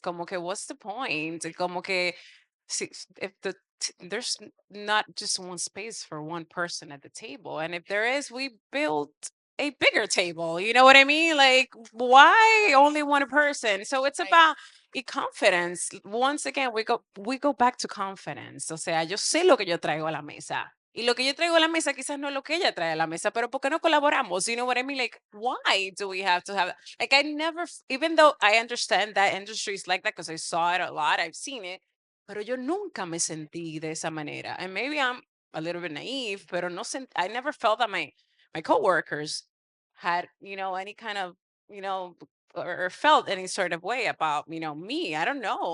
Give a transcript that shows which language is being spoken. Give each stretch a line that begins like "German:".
Spanish: Como que,
English: what's the point? Como que, if there's not just one space for one person at the table, and if there is, we build a bigger table. You know what I mean? Like, why only one person? So it's about confidence. Once again, we go back to confidence.
Spanish: O sea, yo sé lo que yo traigo a la mesa. Y lo que yo traigo a la mesa quizás no es lo que ella trae a la mesa, pero ¿por qué no colaboramos?
English: You know what I mean? Like, why do we have to have that? Like, I never, even though I understand that industry is like that because I saw it a lot, I've seen it,
Spanish: pero yo nunca me sentí de esa manera.
English: And maybe I'm a little bit naive,
Spanish: pero
English: I never felt that my coworkers had, any kind of, you know, or felt any sort of way about, me. I don't know.